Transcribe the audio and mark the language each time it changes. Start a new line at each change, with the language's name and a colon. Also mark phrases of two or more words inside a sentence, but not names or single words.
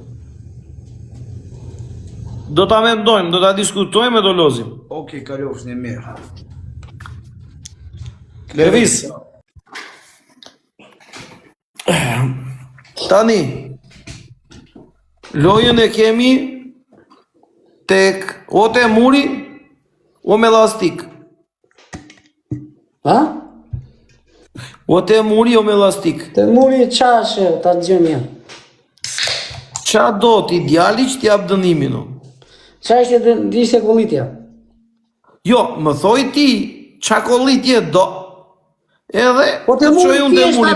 Albanian: Do ta mendojmë, do ta diskutojmë e do lozim. Okej, kalofsh një mirë. Lëviz. Tani, lojën e kemi tek o te muri o me lastik. Ha? O te muri o me lastik. Të muri qashe, ta të gjëmja. Qa do ti djali që t'jap dënimin o? Qa ishte kollitja? Jo, më thoj ti, qa kollitje do? Edhe, Po të të muri qoj unë te thjesht muri